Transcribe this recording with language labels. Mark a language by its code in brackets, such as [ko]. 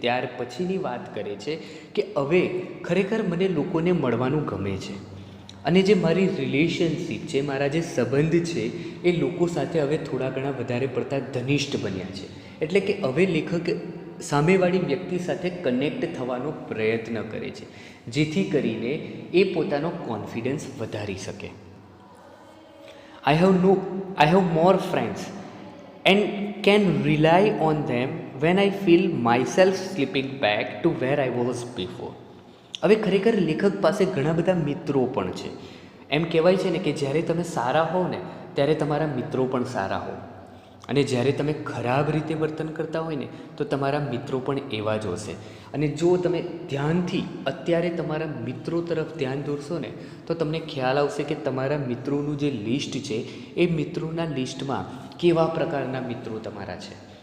[gu] ત્યાર પછીની વાત કરે છે કે હવે ખરેખર મને લોકોને મળવાનું ગમે છે અને જે મારી રિલેશનશિપ છે, મારા જે સંબંધ છે એ લોકો સાથે હવે થોડા ઘણા વધારે પડતા ઘનિષ્ઠ બન્યા છે. એટલે કે હવે લેખક સામેવાળી વ્યક્તિ સાથે કનેક્ટ થવાનો પ્રયત્ન કરે છે, જેથી કરીને એ પોતાનો કોન્ફિડન્સ વધારી શકે. [en] I have more friends and can rely on them when I feel myself slipping back to where I was before. [gu] હવે ખરેખર લેખક પાસે ઘણા બધા મિત્રો પણ છે. એમ કહેવાય છે ને કે જ્યારે તમે સારા હો ને ત્યારે તમારા મિત્રો પણ સારા હો, અને જ્યારે તમે ખરાબ રીતે વર્તન કરતા હોય ને તો તમારા મિત્રો પણ એવા જ હશે. અને જો તમે ધ્યાનથી અત્યારે તમારા મિત્રો તરફ ધ્યાન દોરશો ને તો તમને ખ્યાલ આવશે કે તમારા મિત્રોનું જે લિસ્ટ છે એ મિત્રોના લિસ્ટમાં કેવા પ્રકારના મિત્રો તમારા છે.